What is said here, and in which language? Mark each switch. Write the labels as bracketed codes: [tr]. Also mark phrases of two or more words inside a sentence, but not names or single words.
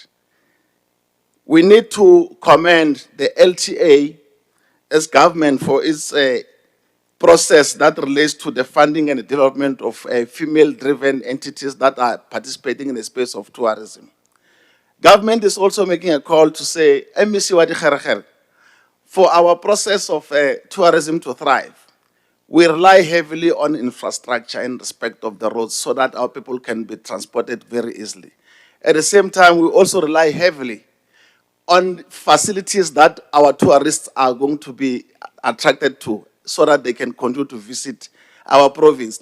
[en] We need to commend the LTA as government for its process that relates to the funding and the development of female-driven entities that are participating in the space of tourism. Government is also making a call to say, [tn] MEC wa dikgeregere, [en] for our process of tourism to thrive, we rely heavily on infrastructure in respect of the roads so that our people can be transported very easily. At the same time, we also rely heavily on facilities that our tourists are going to be attracted to so that they can continue to visit our province.